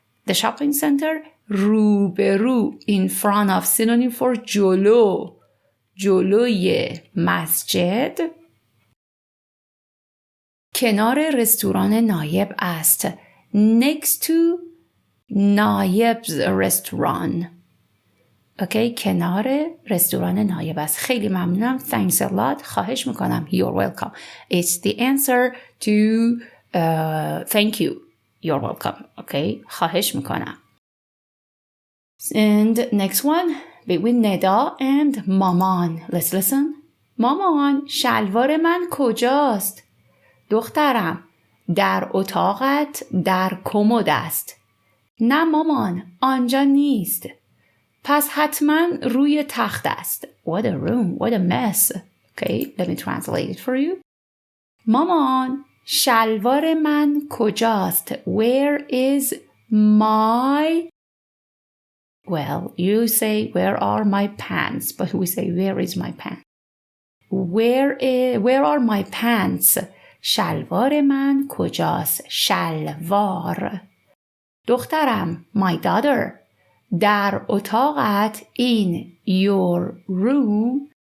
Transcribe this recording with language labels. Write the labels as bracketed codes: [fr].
[en] The shopping center روبرو. In front of, synonym for جلو. [fa] جلوی مسجد. کنار رستوران نایب است. [en] Next to نایب's restaurant. [fa] Okay, کنار رستوران نایب است. خیلی ممنونم. [en] Thanks a lot. [fa] خواهش میکنم. [en] You're welcome. It's the answer to thank you. You're welcome. [fa] Okay, خواهش میکنم. [en] And next one, between Neda and Maman. Let's listen. [fa] مامان، شلوار من کجاست؟ دخترم، در اتاقت در کمد است. نه مامان، آنجا نیست. پس حتما روی تخت است. [en] What a room, what a mess. Okay, let me translate it for you. [fa] مامان، شلوار من کجاست؟ [en] Where is my... Well, you say, where are my pants? But we say, where is my pants? Where are my pants? [fa] شلوار من کجاست؟ [en] شلوار. دخترم، my daughter. [fa] در اتاقت [en] in your room.